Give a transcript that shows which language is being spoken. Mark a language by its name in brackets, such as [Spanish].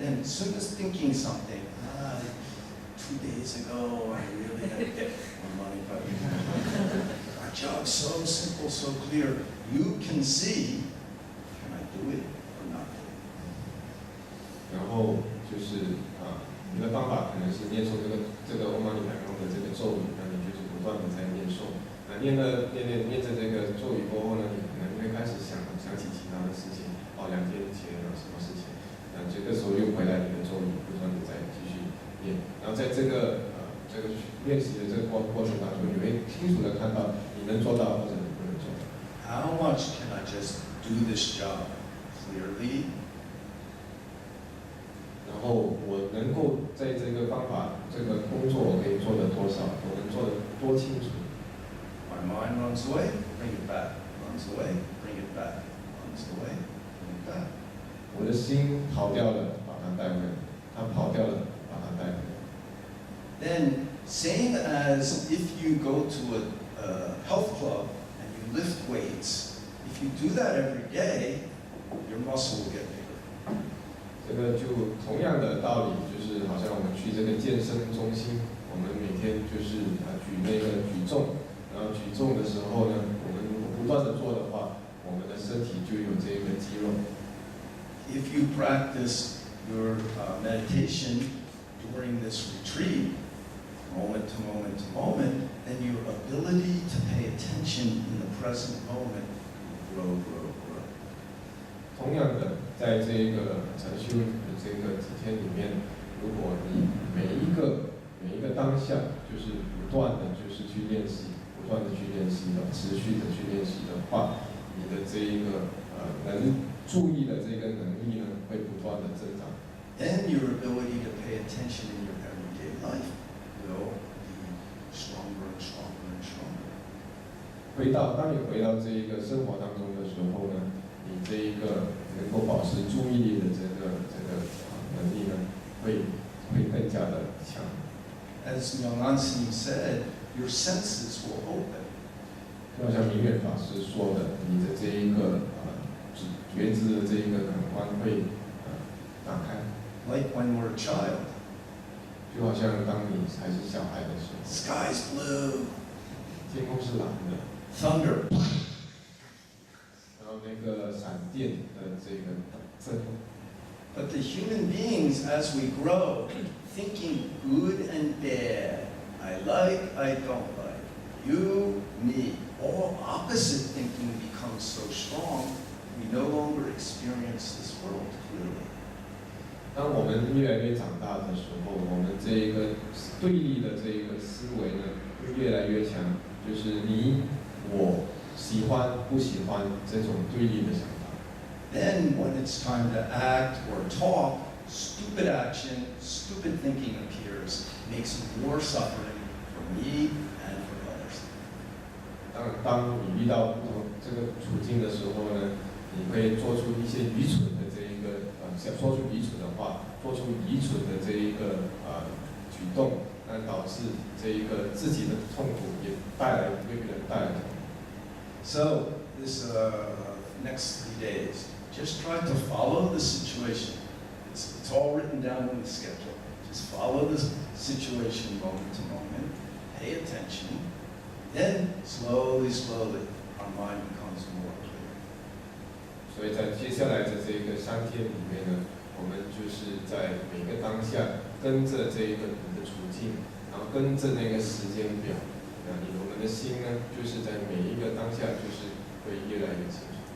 [English] Then as soon as thinking something, 2 days ago I really had to get Om Mani Padme Hum. Our job's so simple, so clear. You can see, can I do it or not do it? [Chinese] 然后就是你的方法可能是念诵这个欧玛尼牌中的这个咒语，那你就是不断的在念诵。念着这个咒语过后呢，你可能会开始想起其他的事情。 2天前有什么事情？这个时候又回来你的咒语，不断的再继续念。然后在这个练习的这个过程当中，你会清楚的看到你能做到或者你不能做到。 [English] How much can I just do this job clearly? [Chinese] 然后我能够在这个方法、这个工作，我可以做的多少，我能做的多清楚。 [English] My mind runs away, bring it back. Runs away, bring it back. Runs away, bring it back. [Chinese] 我的心跑掉了，把它带回来；它跑掉了，把它带回来。 [English] Then, same as if you go to a health club and you lift weights, if you do that every day, your muscle will get bigger. [Chinese] 这个就同样的道理，就是好像我们去这个健身中心，我们每天就是举那个举重，然后举重的时候呢，我们如果不断的做的话，我们的身体就有这个肌肉。 [English] If you practice your meditation during this retreat, moment to moment to moment, then your ability to pay attention in the present moment will grow. [Chinese] 同样的，在这个禅修的这个几天里面，如果你每一个当下，就是不断的就是去练习，不断的去练习的，持续的去练习的话，你的这一个注意的这个能力呢，会不断的增长。 [English] Then your ability to pay attention in your everyday life will be stronger and stronger and stronger. [Chinese] 当你回到这一个生活当中的时候呢，你这一个能够保持注意力的这个能力呢，会更加的强。 [English] As Myong said, your senses will open. [Chinese] 就好像明远法师说的，你的这一个觉知的这一个感官会打开， [English] Like when we're a child. [Chinese] 就好像当你还是小孩的时候， [English] Sky's blue. [Chinese] 天空是蓝的， [English] Thunder. [Chinese] 然后那个闪电的这个震动。 [English] But the human beings, as we grow, thinking good and bad, I like, I don't like, you, me, all opposite thinking becomes so strong, we no longer experience this world clearly. [Chinese] 当我们越来越长大的时候，我们这一个对立的这一个思维呢，会越来越强，就是你我喜欢不喜欢这种对立的想法。 [English] Then when it's time to act or talk, stupid action, stupid thinking appears, makes more suffering for me and for others. [Chinese] 当你遇到不同这个处境的时候呢，你会做出一些愚蠢的这一个说出愚蠢的话，做出愚蠢的这一个举动，那导致这一个自己的痛苦，也为别人带来痛苦。 [English] So this next 3 days, just try to follow the situation. It's all written down in the schedule. Just follow the situation moment to moment. Pay attention. Then slowly, slowly, our mind becomes more clear. [Chinese] 所以在接下来的这个3天里面呢，我们就是在每个当下跟着这个你的处境，然后跟着那个时间表，我们的心呢，就是在每一个当下就是会越来越清楚。